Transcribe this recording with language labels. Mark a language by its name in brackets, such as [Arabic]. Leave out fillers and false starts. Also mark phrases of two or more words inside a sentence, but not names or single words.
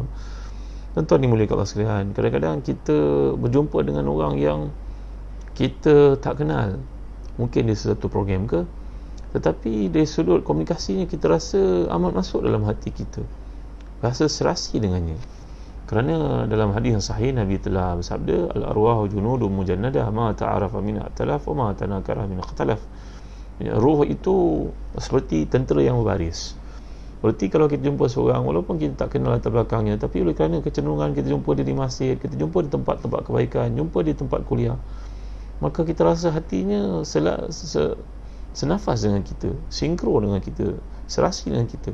[Malay] Tuan-tuan dimuliakan Allah sekalian, kadang-kadang kita berjumpa dengan orang yang kita tak kenal, mungkin di satu program ke, tetapi dari sudut komunikasinya kita rasa amat masuk dalam hati kita, rasa serasi dengannya. Kerana dalam hadis yang sahih Nabi telah bersabda, [Arabic] الأرواح جنود مجندة ما تعارف من ائتلف وما تناكر من اختلف. [Malay] Ruh itu seperti tentera yang berbaris. Berarti kalau kita jumpa seorang, walaupun kita tak kenal latar belakangnya, tapi oleh kerana kecenderungan kita jumpa dia di masjid, kita jumpa di tempat-tempat kebaikan, jumpa di tempat kuliah, maka kita rasa hatinya senafas dengan kita, sinkro dengan kita, serasi dengan kita.